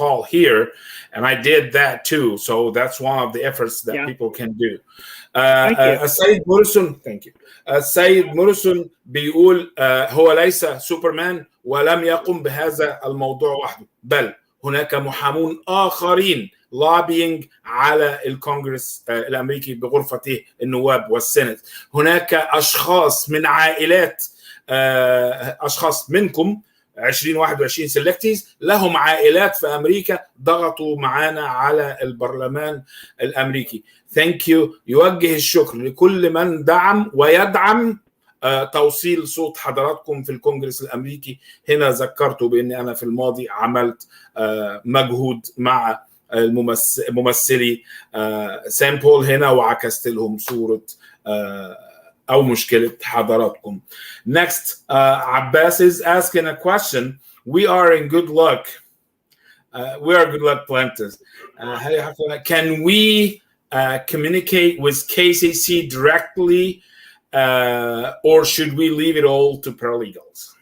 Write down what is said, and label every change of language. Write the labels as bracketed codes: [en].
[en] Paul here, and I did that too. So that's one of the efforts that people can do. [ar] السيد موريسون [en] thank you. [ar] السيد موريسون بيقول هو ليس سوبرمان ولم يقم بهذا الموضوع وحده، بل هناك محامون آخرين lobbying على الكونغرس الأمريكي بغرفته النواب والسنت. هناك أشخاص من عائلات أشخاص منكم 2021 سيلكتيز لهم عائلات في أمريكا ضغطوا معانا على البرلمان الأمريكي. [en] Thank you. [ar] يوجه الشكر لكل من دعم ويدعم توصيل صوت حضراتكم في الكونغرس الأمريكي. هنا ذكرته بأني أنا في الماضي عملت مجهود مع ممثلي سان بول هنا وعكست لهم صورة أو مشكلة حضراتكم. [en] Next, Abbas is asking a question. We are in good luck. We are good luck planters. Can we communicate with KCC directly, or should we leave it all to paralegals?